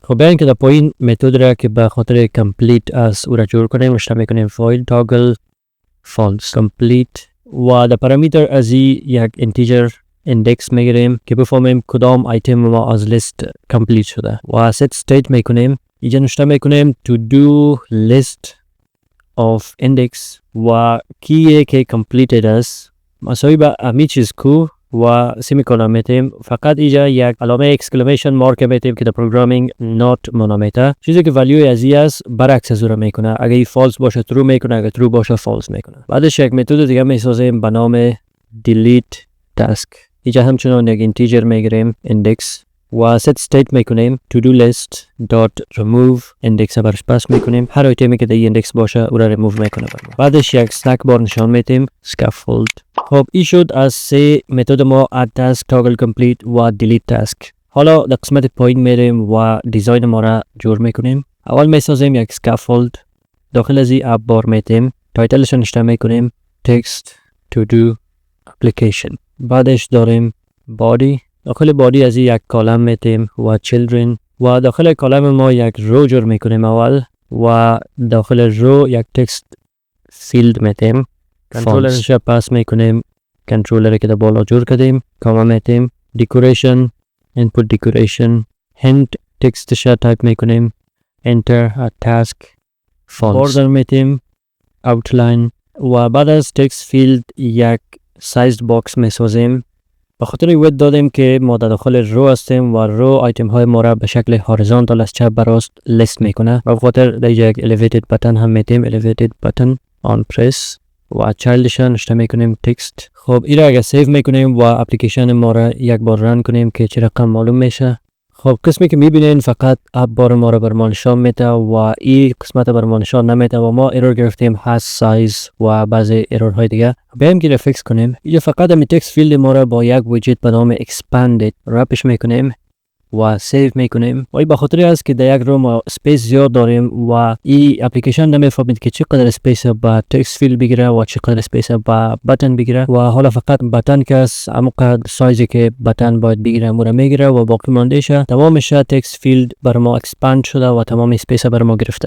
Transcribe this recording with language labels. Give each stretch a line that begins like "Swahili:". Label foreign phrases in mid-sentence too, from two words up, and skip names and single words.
Persian: خب بیان که در پایین متد را که به خاطر کمپلیت از او را جور کنیم نوشته میکنیم فایل
English: toggle false complete
Persian: و در پارامیتر از یک
English: integer index
Persian: میگیریم که بفهمیم کدام ایتم ما از لیست کمپلیت شده و
English: set state
Persian: میکنیم. اینجا نوشته میکنیم
English: to do list of index
Persian: و کیه که completed است مساوی به امی چیز کو و سیمیکولن میتیم. فقط اینجا یک علامه
English: exclamation mark
Persian: میتیم که در پروگرامینگ نات منامیته. چیزی که ولیو ازی است برعکس از اون میکنه. اگه این فالس باشه ترو میکنه، اگه ترو باشه فالس میکنه. بعدش یک متد دیگه میسازیم به نام
English: delete task.
Persian: اینجا همچنان یک اینتیجر میگیریم ایندکس و
English: set state
Persian: میکنیم
English: to do list dot remove
Persian: ایندکس برش پس میکنیم. هر آیتمی که در این ایندکس باشه او را ریموو میکنه. بعدش یک snack بار نشان میدیم scaffold. خب این شد از سه متد ما
English: add task, toggle complete
Persian: و
English: delete task.
Persian: حالا در قسمت پایین میریم و دیزاین ما را جور میکنیم. اول میسازیم یک scaffold. داخل از این اپ بار میتیم، تایتلش نشته میکنیم
English: text to do application.
Persian: بعدش داریم body. داخل body از یک کالم میتیم و children و داخل کالم ما یک رو جور میکنیم اول و داخل رو یک
English: text field
Persian: میتیم. کنترلرش پاس میکنیم، کنترلر که در بالا جور کردیم، کاما میتیم،
English: decoration input decoration hint
Persian: تکستش تایپ میکنیم،
English: enter task false.
Persian: border میتیم، outline و بعد از
English: text field
Persian: یک
English: sized box
Persian: میسازیم. به خاطر وید دادیم که ما در داخل رو هستیم و رو آیتم های ما را به شکل هوریزونتال از چپ به راست لیست میکنه. و به خاطر در یک
English: elevated button
Persian: هم میتیم،
English: elevated button on press
Persian: و چایلدش نشته میکنیم تکست. خب این را اگر سیو میکنیم و اپلیکیشن ما را یک بار رن کنیم که چه رقم معلوم میشه. خب قسمی که میبینین فقط اپ بار ما را بر ما نشان میده و این قسمت بر ما نشان نمیده و ما ایرور گرفتیم
English: has size
Persian: و بعضی ایرور های دیگه. بیایم که فیکس کنیم. اینجا فقط هم
English: text field
Persian: ما را با یک ویجت به نام expanded رپش میکنیم و سیو میکنیم. و این به خاطر است که در یک رو ما اسپیس زیاد داریم و این اپلیکیشن نمیفهمید که چقدر اسپیس با
English: text field
Persian: بگیره و چقدر اسپیس با بتن بگیره و حالا فقط بتن که است همونقدر سایزی که بتن باید بگیره مورا میگیره و باقی ماندهشه تمامش
English: text field
Persian: بر ما اکسپاند شده و تمام اسپیس بر ما گرفته.